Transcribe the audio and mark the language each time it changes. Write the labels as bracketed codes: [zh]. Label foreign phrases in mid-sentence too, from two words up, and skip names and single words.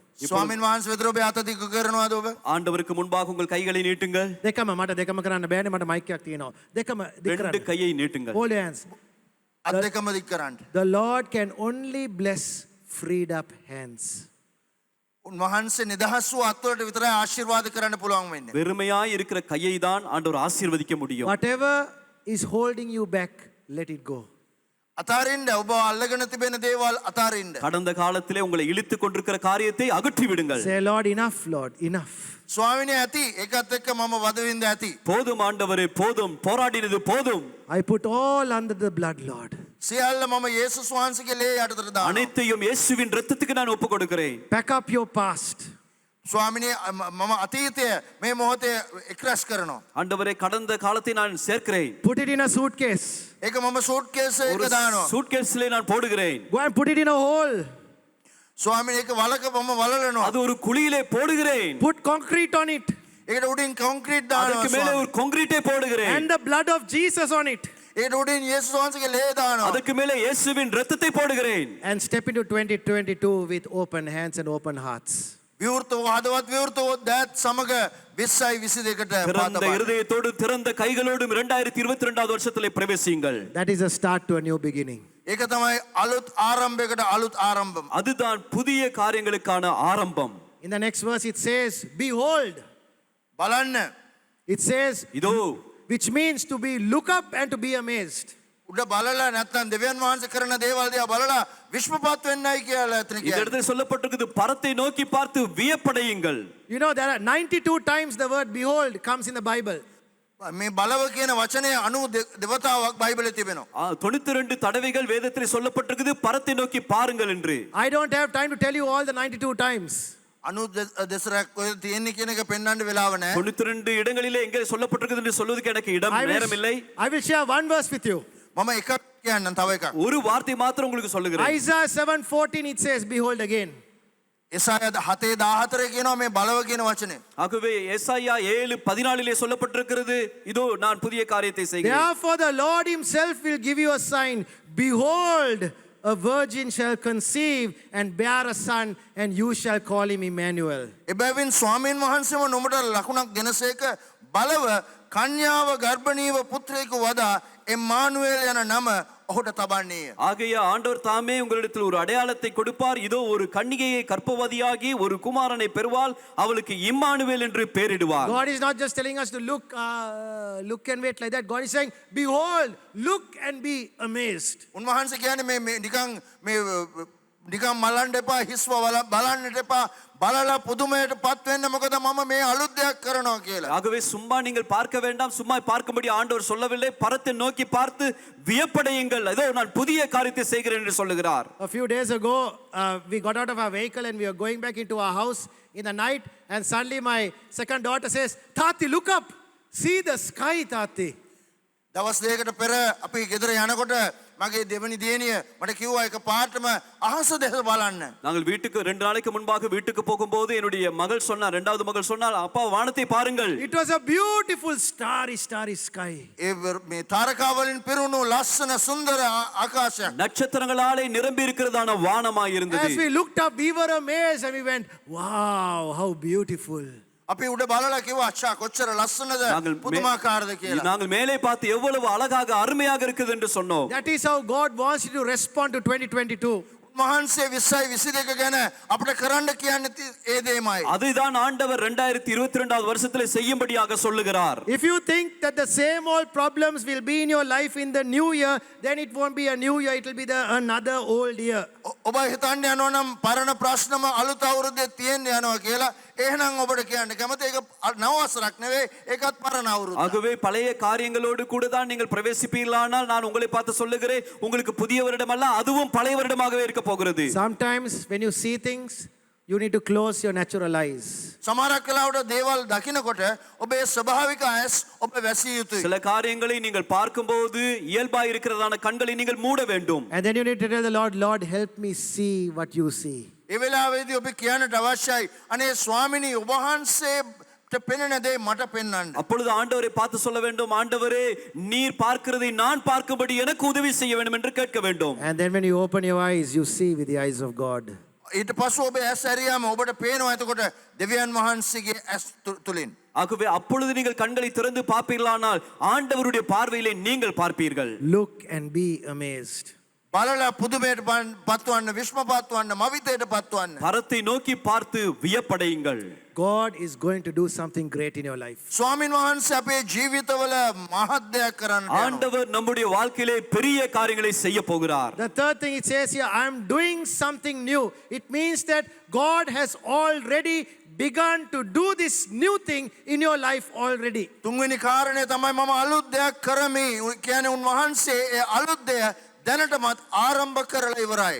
[si] ස්වාමීන් වහන්සේ වෙතර ඔබ අත දිග කරනවාද ඔබ? [ta] ஆண்டவருக்கு முன்பாக உங்கள் கைகளை நீட்டுங்கள். [si] දෙකම මට දෙකම කරන්න බෑනේ මට මයික් එකක් තියෙනවා. දෙකම දික් 2 කරන්න. [ta] கையை நீட்டுங்கள். [en] Hold your hands. [si] අත් දෙකම දික් කරන්න. [en] The Lord can only bless freed up hands. [si] උන්වහන්සේ නිදහස් වූ අත්වලට විතරයි ආශිර්වාද කරන්න පුළුවන් වෙන්නේ. [ta] வெறுமையாய் இருக்கிற கையை தான் ஆண்டவர் ஆசீர்வதிக்க முடியும். [en] Whatever is holding you back, let it go. [si] අතාරින්න ඔබ අල්ලගෙන තිබෙන දේවල් අතාරින්න. [ta] கடந்த காலத்திலே உங்களை இழுத்துக் கொண்டிருக்கிற காரியத்தை அகற்றி விடுங்கள். [en] Say, Lord, enough, Lord, enough. [si] ස්වාමිනේ ඇති ඒකත් එක්ක මම වදවින්ද ඇති. [ta] போதும் ஆண்டவரே போதும், போராடினது போதும். [en] I put all under the blood, Lord. [si] සියල්ල මම යේසුස් වහන්සේගේ ලේ යටතට දානවා. [ta] அனைத்தையும் இயேசுவின் இரத்தத்துக்கு நான் ஒப்புக் கொடுக்கிறேன். [en] Pack up your past. [si] ස්වාමිනේ මම අතීතය මේ මොහොතේ එක්රැස් කරනවා. [ta] ஆண்டவரே கடந்த காலத்தை நான் சேர்க்கிறேன். [en] Put it in a suitcase. [si] ඒක මම සූට්කේස් [ta] ஒரு [si] එකක දානවා. [ta] சூட்கேஸ்ல நான் போடுகிறேன். [en] Go and put it in a hole. [si] ස්වාමිනේ ඒක වලක මම වලලනවා. [ta] அது ஒரு குழியிலே போடுகிறேன். [en] Put concrete on it. [si] ඒකට උඩින් කොන්ක්‍රීට් දානවා. [ta] அதுக்கு மேலே ஒரு கான்கிரீட்டை போடுகிறேன். [en] And the blood of Jesus on it. [si] ඒකට උඩින් යේසුස් වහන්සේගේ ලේ දානවා. [ta] அதுக்கு மேலே இயேசுவின் இரத்தத்தை போடுகிறேன். [en] And step into 2022 with open hands and open hearts. [si] විවෘතව හදවත් විවෘතව දත් සමග 20යි 22කට [ta] திறந்த [si] පාතපා. [ta] இருதயத்தோடு திறந்த கைகளோடும் 2022வது வருஷத்திலே பிரவேசியுங்கள். [en] That is a start to a new beginning. [si] ඒක තමයි අලුත් ආරම්භයකට අලුත් ආරම්භම්. [ta] அதுதான் புதிய காரியங்களுக்கான ஆரம்பம். [en] In the next verse, it says, Behold. [si] බලන්න. [en] It says, [ta] இதோ [en] which means to be look up and to be amazed. [si] උඩ බලලා නැත්නම් දෙවියන් වහන්සේ කරන දේවල් දිහා බලලා විශ්වපත් වෙන්නයි කියලා එතන [ta] இந்த [si] කියන්නේ. [ta] இடத்துல சொல்லப்பட்டிருக்குது பரத்தை நோக்கி பார்த்து வியப்படையுங்கள். [en] You know, there are 92 times the word behold comes in the Bible. [si] මේ බලව කියන වචනේ 90 දෙවතාවක් බයිබලයේ තිබෙනවා. [ta] 92 தடவைகள் வேதத்தில் சொல்லப்பட்டிருக்குது பரத்தை நோக்கி பாருங்கள் என்று. [en] I don't have time to tell you all the 92 times. [si] 90 දෙසරක් ඔය තියෙන්නේ කියන එක පෙන්වන්න වෙලාව නැහැ. [ta] 92 இடங்களிலே எங்கே சொல்லப்பட்டிருக்குது என்று சொல்வதற்கு எனக்கு இடம் நேரம் இல்லை. [en] I will share one verse with you. [si] මම එකක් කියන්නම් තව එකක්. [ta] ஒரு வார்த்தை மாத்திரம் உங்களுக்கு சொல்லுகிறேன். [en] Isaiah 7:14 it says, behold again. [si] එසාය 7:14 කියනවා මේ බලව කියන වචනේ. [ta] ஆகவே ஏசாயா 7:14 சொல்லப்பட்டிருக்கிறது, இதோ நான் புதிய காரியத்தை செய்கிறேன். [en] Therefore, the Lord Himself will give you a sign. Behold, a virgin shall conceive and bear a son, and you shall call him Emmanuel. [si] එබැවින් ස්වාමීන් වහන්සේම නොමට ලකුණක් දෙනසේක බලව කන්‍යාව ගර්භණීව පුත්‍රයෙකු වදා එම්මානුවේල් යන නම ඔහුට තබන්නේය. [ta] ஆகைய ஆண்டவர் தாமே உங்களிடத்தில் ஒரு அடையாளத்தை கொடுப்பார், இதோ ஒரு கன்னிகையை கர்ப்பவதியாகி ஒரு குமாரனை பெறுவாள், அவளுக்கு இம்மானுவேல் என்று பெயரிடுவார். [en] God is not just telling us to look and wait like that. God is saying, behold, look and be amazed. [si] උන්වහන්සේ කියන්නේ මේ නිකන් මලන්න එපා, හිස්ව බලන්නට එපා, බලලා පුදුමයට පත් වෙන්න, මොකද මම මේ අලුත් දෙයක් කරනවා කියලා. [ta] ஆகவே சும்மா நீங்கள் பார்க்க வேண்டாம், சும்மா பார்க்கும்படி ஆண்டவர் சொல்லவில்லை, பரத்தை நோக்கி பார்த்து வியப்படையுங்கள், இதோ நான் புதிய காரியத்தை செய்கிறேன் என்று சொல்லுகிறார். [en] A few days ago, we got out of our vehicle and we were going back into our house in the night, and suddenly my second daughter says, Tati, look up, see the sky, Tati. [si] දවස් දෙකකට පෙර අපි ගෙදර යනකොට මගේ දෙවනි දියණිය මට කිව්වා එක පාටම අහස දෙස බලන්න. [ta] நாங்கள் வீட்டுக்கு 2 நாளைக்கு முன்பாக வீட்டுக்கு போகும்போது என்னுடைய மகள் சொன்னார், இரண்டாவது மகள் சொன்னார், அப்பா வானத்தை பாருங்கள். [en] It was a beautiful starry sky. [si] මේ තාරකා වලින් පිරුණු ලස්සන සුන්දර ආකාශයක්. [ta] நட்சத்திரங்களாலே நிரம்பி இருக்கிறதான வானமாய் இருந்தது. [en] As we looked up, we were amazed and we went, wow, how beautiful. [si] අපි උඩ බලලා කිව්වා අච්චා කොච්චර ලස්සනද පුදුමාකාරද කියලා. [ta] நாங்கள் மேலே பார்த்து எவ்வளவு அழகாக அருமையாக இருக்குது என்று சொன்னோம். [en] That is how God wants you to respond to 2022. [si] මහන්සේ 2022 ගැන අපිට කරන්න කියන්නේ ඒ දෙයමයි. [ta] அதுதான் ஆண்டவர் 2022வது வருஷத்திலே செய்யும்படியாக சொல்லுகிறார். [en] If you think that the same old problems will be in your life in the new year, then it won't be a new year, it will be another old year. [si] ඔබ හිතන්න යනවා නම් පරණ ප්‍රශ්නම අලුත් අවුරුද්දේ තියෙන්න යනවා කියලා, එහෙනම් ඔබට කියන්න කැමති ඒක නව වසරක් නෙවෙයි, ඒකත් පරණ අවුරුද්ද. [ta] ஆகவே பழைய காரியங்களோடு கூட தான் நீங்கள் பிரவேசிப்பீர்களானால் நான் உங்களை பார்த்து சொல்லுகிறேன், உங்களுக்கு புதிய வருடம் அல்ல, அதுவும் பழைய வருடமாகவே இருக்க போகிறது. [en] Sometimes when you see things, you need to close your natural eyes. [si] සමහරක් වෙලාවට දේවල් දකිනකොට ඔබේ ස්වභාවික ඇස් ඔබ වැසිය යුතුයි. [ta] சில காரியங்களை நீங்கள் பார்க்கும்போது இயல்பாய் இருக்கிறதான කண்களை நீங்கள் மூட வேண்டும். [en] And then you need to tell the Lord, Lord, help me see what you see. [si] ඒ වෙලාවේදී ඔබ කියන්නට අවශ්‍යයි, අනේ ස්වාමිනී ඔබ වහන්සේට පෙනෙන දේ මට පෙන්වන්න. [ta] அப்பொழுது ஆண்டவரை பார்த்து சொல்ல வேண்டும், ஆண்டவரே நீர் பார்க்கிறதை நான் பார்க்கும்படி எனக்கு உதவி செய்ய வேண்டும் என்று கேட்க வேண்டும். [en] And then when you open your eyes, you see with the eyes of God. [si] ඊට පස්ව ඔබ ඇස් ඇරියාම ඔබට පේනවා එතකොට දෙවියන් වහන්සේගේ ඇස් තුලින්. [ta] ஆகவே அப்பொழுது நீங்கள் கண்களை திறந்து பார்ப்பீர்களானால் ஆண்டவருடைய பார்வையிலே நீங்கள் பார்ப்பீர்கள். [en] Look and be amazed. [si] බලලා පුදුමයට පත්වන්න, විශ්මපත් වන්න, මවිතයට පත්වන්න. [ta] பரத்தை நோக்கி பார்த்து வியப்படையுங்கள். [en] God is going to do something great in your life. [si] ස්වාමින් වහන්සේ අපේ ජීවිතවල මහත් දෙයක් කරන්න යනවා. [ta] ஆண்டவர் நம்முடைய வாழ்க்கையிலே பெரிய காரியங்களை செய்ய போகிறார். [en] The third thing it says here, I am doing something new. It means that God has already begun to do this new thing in your life already. [si] තුන්වෙනි කාරණය තමයි මම අලුත් දෙයක් කරමි. කියන්නේ උන්වහන්සේ ඒ අලුත් දෙය දැනටමත් ආරම්භ කරලා ඉවරයි.